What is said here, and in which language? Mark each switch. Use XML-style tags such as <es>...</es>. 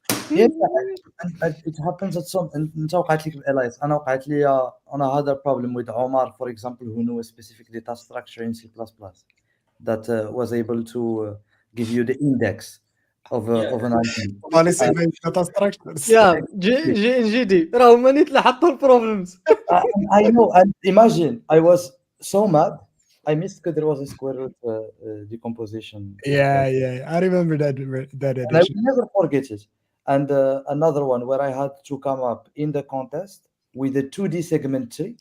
<en>Yes, and it happens at some.</en> <ar>انت وقعت لك بالاليس، انا وقعت لي</ar> <en>on a other problem with Omar, for example, who knew a specific data structure in C++ that was able to give you the index of an item. data structures. Yeah,</en> <ar>GD راه هما اللي حطوا البروبلمز.</ar> <en>I know, and imagine I was so mad. I missed because there was a square root decomposition. Yeah, I remember that edition. And I will never forget it. And another one where I had to come up in the contest with a 2D segment tree.</en>